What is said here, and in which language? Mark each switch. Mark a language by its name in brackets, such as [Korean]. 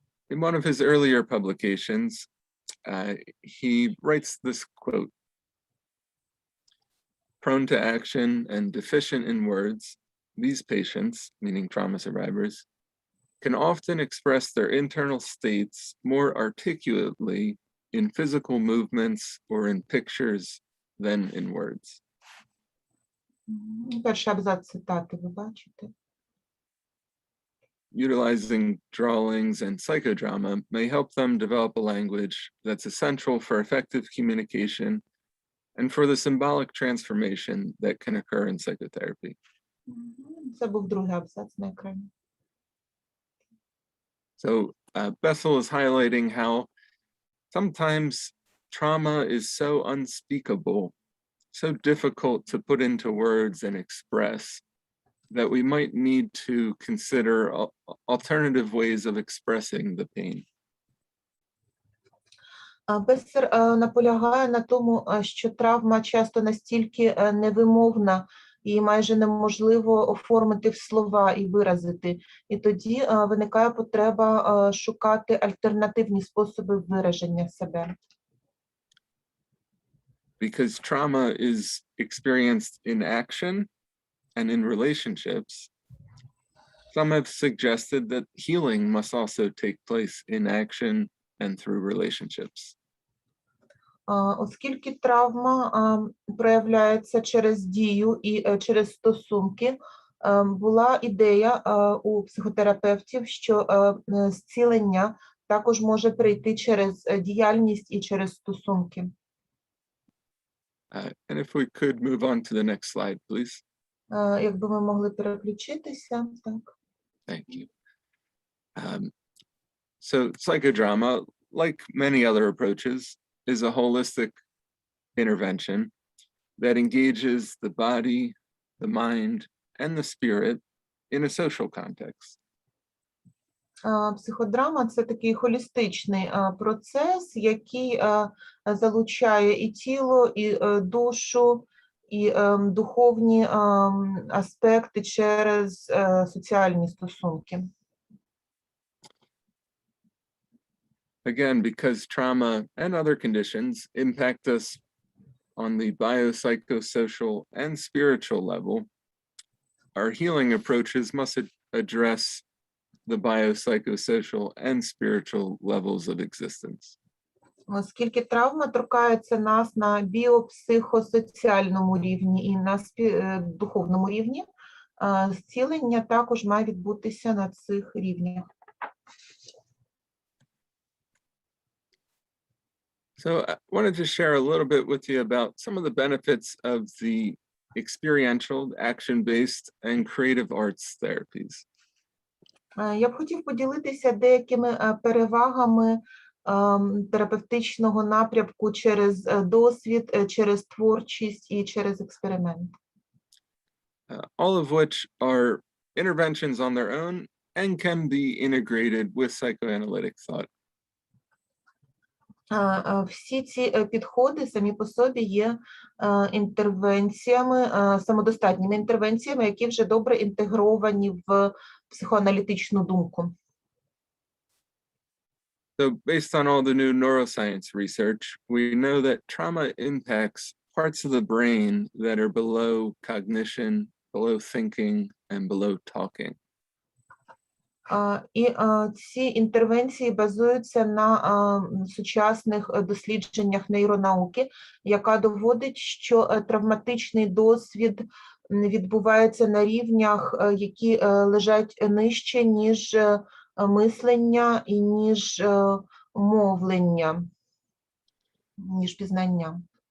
[English] In one of his earlier publications, he writes this quote: "Prone to action and deficient in words, these patients, meaning trauma survivors, can often express their internal states more articulately in physical movements or in pictures than in words. [Ukrainian] Перший абзац цитати, ви бачите. [English] Utilizing drawings and psychodrama may help them develop a language that's essential for effective communication and for the symbolic transformation that can occur in psychotherapy. [Ukrainian] Це був другий абзац на екрані. [English] So Bessel is highlighting how sometimes trauma is so unspeakable, so difficult to put into words and express, that we might need to consider alternative ways of expressing the pain. [Ukrainian] Бессер наполягає на тому, що травма часто настільки невимовна, і майже неможливо оформити в слова і виразити. І тоді виникає потреба шукати альтернативні способи вираження себе. [English] Because trauma is experienced in action and in relationships, some have suggested that healing must also take place in action and through relationships. [Ukrainian] Оскільки травма проявляється через дію і через стосунки, була ідея у психотерапевтів, що зцілення також може прийти через діяльність і через стосунки. [English] And if we could move on to the next slide, please. [Ukrainian] Якби ми могли переключитися, так. [English] Thank you. So psychodrama, like many other approaches, is a holistic intervention that engages the body, the mind, and the spirit in a social context. [Ukrainian] Психодрама – це такий холістичний процес, який залучає і тіло, і душу, і духовні аспекти через соціальні стосунки. [English] Again, because trauma and other conditions impact us on the biopsychosocial and spiritual level, our healing approaches must address the biopsychosocial and spiritual levels of existence. [Ukrainian] Оскільки травма торкається нас на біопсихосоціальному рівні і на духовному рівні, зцілення також має відбутися на цих рівнях. [English] So I wanted to share a little bit with you about some of the benefits of the experiential, action-based, and creative arts therapies. [Ukrainian] Я б хотів поділитися деякими перевагами терапевтичного напрямку через досвід, через творчість і через експеримент. [English] All of which are interventions on their own and can be integrated with psychoanalytic thought. [Ukrainian] Всі ці підходи самі по собі є інтервенціями, самодостатніми інтервенціями, які вже добре інтегровані в психоаналітичну думку. [English] So based on all the new neuroscience research, we know that trauma impacts parts of the brain that are below cognition, below thinking, and below talking. [Ukrainian] І ці інтервенції базуються на сучасних дослідженнях нейронауки, яка доводить, що травматичний досвід відбувається на рівнях, які лежать нижче, ніж мислення і ніж мовлення, ніж пізнання.